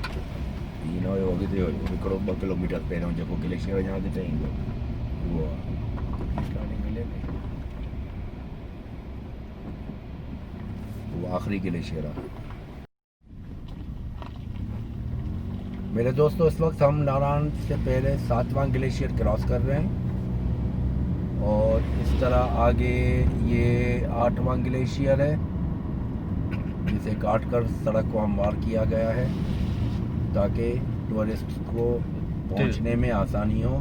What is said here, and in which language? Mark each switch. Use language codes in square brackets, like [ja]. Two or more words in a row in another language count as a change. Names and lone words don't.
[sd] तीन होगी तो हिकिड़ो 2 किलोमीटर पहिरियों जेको ग्लेशियर यहाँ ते ईंदो उहो स्टार्टिंग में लेके वो आखिरी ग्लेशियर है। [hi] मेरे दोस्तों, इस वक्त हम नारायण से पहले 7वां ग्लेशियर क्रॉस कर रहे हैं, और इस तरह आगे ये 8वां ग्लेशियर है जिसे काटकर सड़क को हमवार किया गया है ताकि टूरिस्ट को पहुंचने में आसानी हो